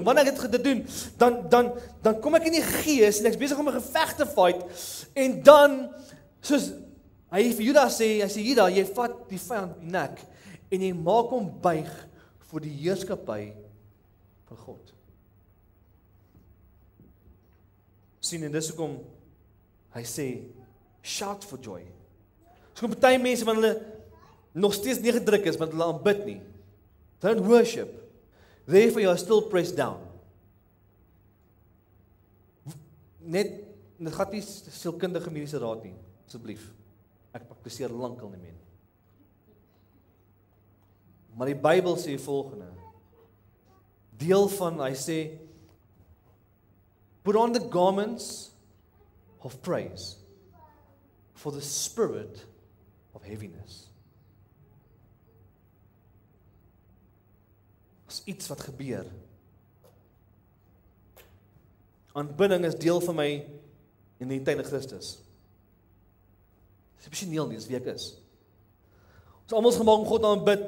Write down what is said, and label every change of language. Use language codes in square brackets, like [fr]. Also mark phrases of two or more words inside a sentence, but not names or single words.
[af] Wanneer ek dit doen, dan kom ek in die gees en ek's besig om 'n geveg te fight en dan soos hy vir Judas sê, hy sê Judas, jy vat die vyand in die nek en jy maak hom buig vir die heerskappy van God. Sien en dis hoekom hy sê [en] shout for joy. [af] So kom party mense wanneer hulle nog steeds neergedruk is, want hulle aanbid nie. [en] Don't worship. Therefore you are still pressed down. [af] Net, dit gaan nie sielkundige mediese raad nie, asseblief. Ek praktiseer lankal nie meer. Maar die Bybel sê volgende. Deel van, hy sê, [en] put on the garments of praise for the spirit of heaviness. [af] As iets wat gebeur. Aanbidding is deel van my identiteit in Christus. Dis opsioneel nie, dis wie ek is. Ons almal is gemaak om God te aanbid.